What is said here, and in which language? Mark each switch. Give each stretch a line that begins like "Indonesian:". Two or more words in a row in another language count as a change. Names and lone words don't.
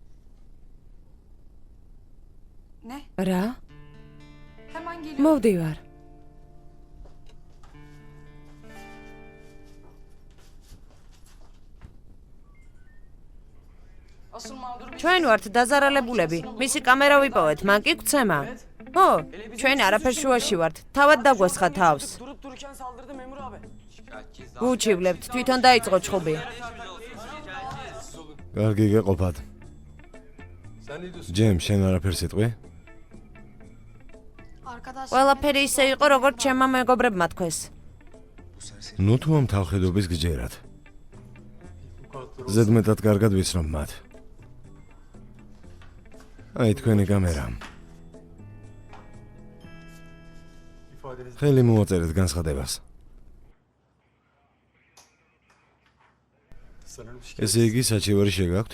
Turkish: ne?
Georgian: რა?
Turkish: Hemen geliyorum.
Georgian: მოვდივარ.
Turkish: Asıl mağduru biz.
Georgian: ჩვენ ვართ დაზარალებულები. მისი კამერა ვიპოვეთ, მან კი გვცემა. ო, ჩვენ არაფერ შუაში ვართ. თავად დაგვესხა თავს.
Turkish: Durup dururken saldırdı memur abi.
Georgian: გუჩივლებთ, თვითონ დაიწყო ჩხუბი. კარგი გეყოფათ. ჯემ, შენ არაფერს იტყვი?
Turkish: Arkadaş.
Georgian: ყველაფერი ისე იყო, როგორც ჩემმა მეგობრებმა თქვეს.
Turkish: bu serseri
Georgian: ნუ თუ ამ თავხედობის გჯერათ. ზედმეტად კარგად ვიცნობ მათ. აი თქვენი კამერა. ხელი მოაწერეთ განცხადებას. ესე იგი საჩივარი შეგაქვთ?